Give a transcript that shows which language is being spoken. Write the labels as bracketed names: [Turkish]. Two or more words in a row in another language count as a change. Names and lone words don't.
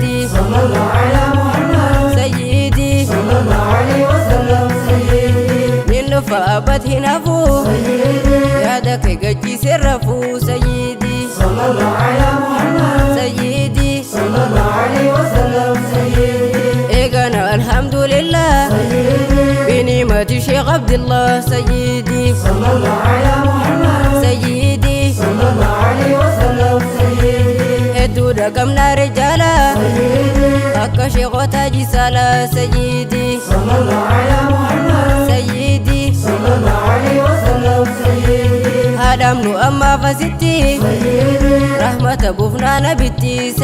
[Arabic] صلى الله على محمد. Sayyidi. صلى الله عليه وسلم. Sayyidi. [Oromo] Nin dhufa abbat hin hafu. Sayyidi. Yaada kee gachiise rafu. Sayyidi. [Arabic] صلى الله على محمد. Sayyidi. صلى الله عليه وسلم. Sayyidi. Eegana alhamdulillah. Sayyidi. Binimati Sheikh Abdullah. Sayyidi. صلى الله على محمد. Sayyidi. صلى الله عليه وسلم. Sayyidi. [Oromo] Hedduu dhagamnaa rijaala. Sayyidi. Akka sheekota jisaala. [Arabic] Sayyidi. صلى الله على محمد. Sayyidi. صلى الله عليه وسلم. Sayyidi. [Oromo] Haadhaam nu ammaaf asitti. Sayyidi. Rahmata buufnaa nabitti.